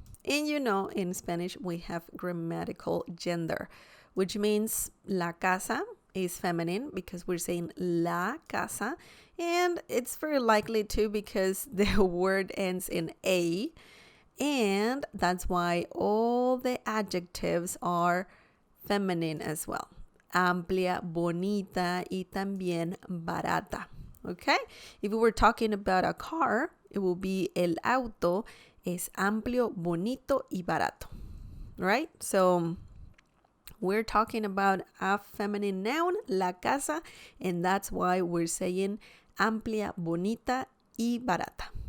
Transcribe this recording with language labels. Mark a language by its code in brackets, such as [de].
[en] And you know, in Spanish we have grammatical gender, which means [es] la casa [en] is feminine because we're saying la casa, and it's very likely too because the word ends in a, and that's why all the adjectives are feminine as well. [es] Amplia, bonita y también barata. [en] Okay? If we were talking about a car, it will be [es] el auto es amplio, bonito y barato. [en] Right? So we're talking about a feminine noun, [es] la casa, [en] and that's why we're saying [es] amplia, bonita y barata.